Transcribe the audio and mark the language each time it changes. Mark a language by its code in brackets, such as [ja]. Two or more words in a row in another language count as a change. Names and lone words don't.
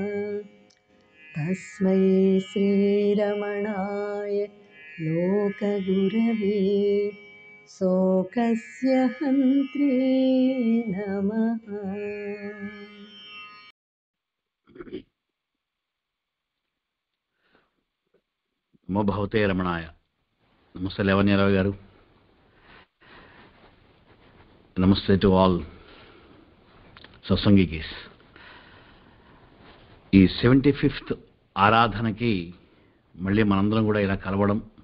[sa] तस्मै श्रीरमणाय लोकगुरवे शोकस्य हन्त्रे नमः। నమో భగవతే రమణాయ. [te] నమస్తే లేవన్యారావు గారు. నమస్తే [en] to all satsangis. [te] ఈ 75th ఆరాధనకి మళ్ళీ మనందరం కూడా ఇలా కలవడం,